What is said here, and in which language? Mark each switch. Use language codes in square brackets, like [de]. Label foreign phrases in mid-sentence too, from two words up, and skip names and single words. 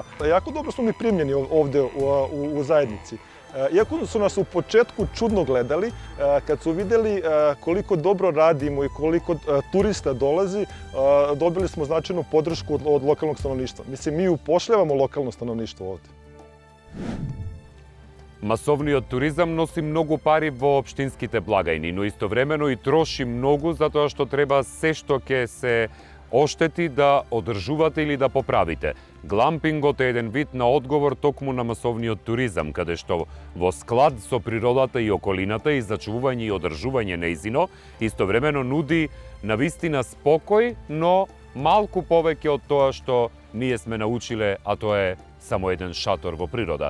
[sr] Jako dobro smo mi primljeni ovde u zajednici. Iako su nas u početku čudno gledali, kad su videli koliko dobro radimo i koliko turista dolazi, dobili smo značajnu podršku od lokalnog stanovništva. Mislim, mi upošljavamo lokalno stanovništvo ovde. [mk] Масовниот туризам носи многу пари во општинските благајни, но истовремено и троши многу затоа што треба се што ќе се оштети да одржувате или да поправите. Глампингот е еден вид на одговор токму на масовниот туризам, каде што во склад со природата и околината и зачувување и одржување нејзино, истовремено нуди навистина спокој, но малку повеќе од тоа што ние сме научиле, а тоа е само еден шатор во природа.